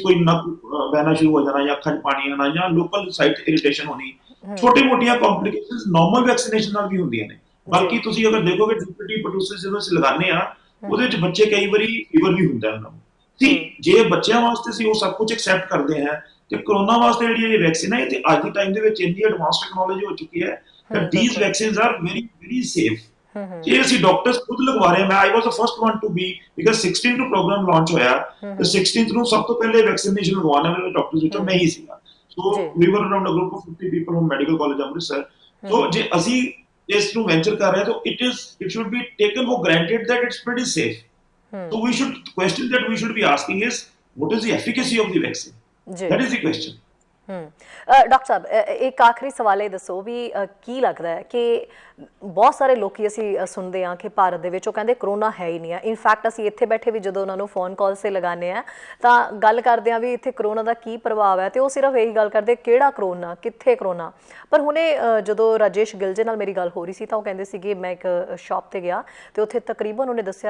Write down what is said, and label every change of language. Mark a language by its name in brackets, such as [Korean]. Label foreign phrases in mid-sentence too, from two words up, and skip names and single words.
[Punjabi] ਕੋਈ ਨੱਕ ਬਹਿਣਾ ਸ਼ੁਰੂ ਹੋ ਜਾਣਾ ਜਾਂ ਅੱਖਾਂ 'ਚ ਪਾਣੀ ਆਣਾ ਜਾਂ [English] local site irritation [Punjabi] ਹੋਣੀ ਛੋਟੀ ਮੋਟੀਆਂ ਕੰਪਲਿਕੇਸ਼ਨਸ [English] normal vaccination [Punjabi] ਨਾਲ ਵੀ ਹੁੰਦੀਆਂ ਨੇ ਬਾਕੀ ਤੁਸੀਂ ਅਗਰ ਦੇਖੋਗੇ ਡੀਪੀਟੀ ਪਰਟੂਸਿਸ ਜਦੋਂ ਅਸੀਂ ਲਗਾਉਂਦੇ ਆ ਉਹਦੇ ਵਿੱਚ ਬੱਚੇ ਕਈ ਵਾਰੀ ਫੀਵਰ ਵੀ ਹੁੰਦਾ ਉਹਨਾਂ ਨੂੰ ਜੇ ਬੱਚਿਆਂ ਵਾਸਤੇ ਅਸੀਂ ਉਹ ਸਭ ਕੁਝ ਐਕਸੈਪਟ ਕਰਦੇ ਹਾਂ ਤੇ ਕਰੋਨਾ ਵਾਸਤੇ ਜਿਹੜੀ ਇਹ ਵੈਕਸੀਨ ਹੈ ਤੇ ਅੱਜ ਦੇ ਟਾਈਮ ਦੇ ਵਿੱਚ ਇੰਨੀ [English] advance technology [Punjabi] ਹੋ ਚੁੱਕੀ [English] ਹੈ that these vaccines are very very safe [Punjabi] ਜੇ ਅਸੀਂ ਡਾਕਟਰਸ ਖੁਦ ਲਗਵਾ ਰਹੇ ਮੈਂ [English] I was the first one to be because [Punjabi] 16th ਨੂੰ ਪ੍ਰੋਗਰਾਮ ਲਾਂਚ ਹੋਇਆ ਤੇ 16th ਨੂੰ ਸਭ ਤੋਂ ਪਹਿਲੇ ਵੈਕਸੀਨੇਸ਼ਨ ਲਗਵਾਉਣ ਵਾਲੇ ਡਾਕਟਰਸ ਵਿੱਚੋਂ ਮੈਂ ਹੀ ਸੀਗਾ [English] so we were around a group of 50 people from Medical College Amritsar [Punjabi] ਸੋ ਜੇ ਅਸੀਂ ਇਸ ਨੂੰ ਵੈਂਚਰ ਕਰ ਰਹੇ ਤਾਂ [English] it should be taken for granted that it's pretty safe so we should question that we should be asking is what is the efficacy of the vaccine that is the question [Punjabi] ਡਾਕਟਰ ਸਾਹਿਬ ਇੱਕ ਆਖਰੀ ਸਵਾਲ ਇਹ ਦੱਸੋ ਵੀ ਕੀ ਲੱਗਦਾ ਹੈ ਕਿ ਬਹੁਤ ਸਾਰੇ ਲੋਕੀ ਅਸੀਂ ਸੁਣਦੇ ਹਾਂ ਕਿ ਭਾਰਤ ਦੇ ਵਿੱਚ ਉਹ ਕਹਿੰਦੇ ਕਰੋਨਾ ਹੈ ਹੀ ਨਹੀਂ ਹੈ ਇਨਫੈਕਟ ਅਸੀਂ ਇੱਥੇ ਬੈਠੇ ਵੀ ਜਦੋਂ ਉਹਨਾਂ ਨੂੰ [English] phone call [Punjabi] 'ਤੇ ਲਗਾਉਂਦੇ ਹਾਂ ਤਾਂ ਗੱਲ ਕਰਦੇ ਹਾਂ ਵੀ ਇੱਥੇ ਕਰੋਨਾ ਦਾ ਕੀ ਪ੍ਰਭਾਵ ਹੈ ਤੇ ਉਹ ਸਿਰਫ ਇਹੀ ਗੱਲ ਕਰਦੇ ਕਿਹੜਾ ਕਰੋਨਾ ਕਿੱਥੇ ਕਰੋਨਾ ਪਰ ਹੁਣੇ ਜਦੋਂ ਰਾਜੇਸ਼ ਗਿਲਜੇ ਨਾਲ ਮੇਰੀ ਗੱਲ ਹੋ ਰਹੀ ਸੀ ਤਾਂ ਉਹ ਕਹਿੰਦੇ ਸੀਗੇ ਮੈਂ ਇੱਕ ਸ਼ਾਪ 'ਤੇ ਗਿਆ ਤੇ ਉੱਥੇ ਤਕਰੀਬਨ ਉਹਨੇ ਦੱਸਿਆ